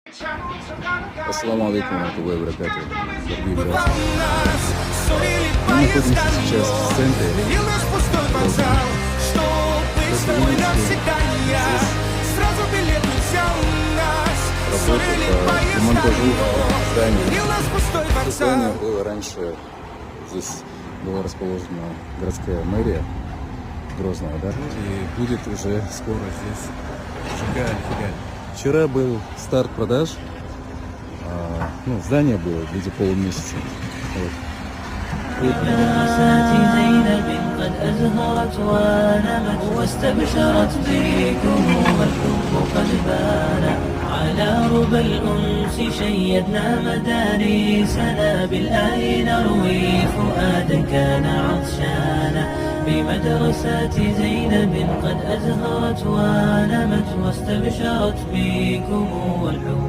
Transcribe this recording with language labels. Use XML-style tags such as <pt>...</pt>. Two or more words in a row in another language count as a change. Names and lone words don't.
<ar>السلام عليكم ورحمة الله وبركاته.</ar> <ru>Дорогие братья, мы находимся сейчас в центре Грозного. Как вы видите, здесь работа по демонтажу здания. Это здание было раньше, здесь была расположена городская мэрия Грозного, да? И будет уже скоро здесь ЖК «Альфигаль». Вчера был старт продаж. Здание было в виде полумесяца. Вот.</ru> <ar>قد أزهرت ونمت واستبشرت بكم والحب قد بان على ربى الأنس شيدنا مدارسنا بالآي نروي فؤادا كان عطشانا بمدرسة زينب قد أزهرت ونمت واستبشرت بكم والحب</ar>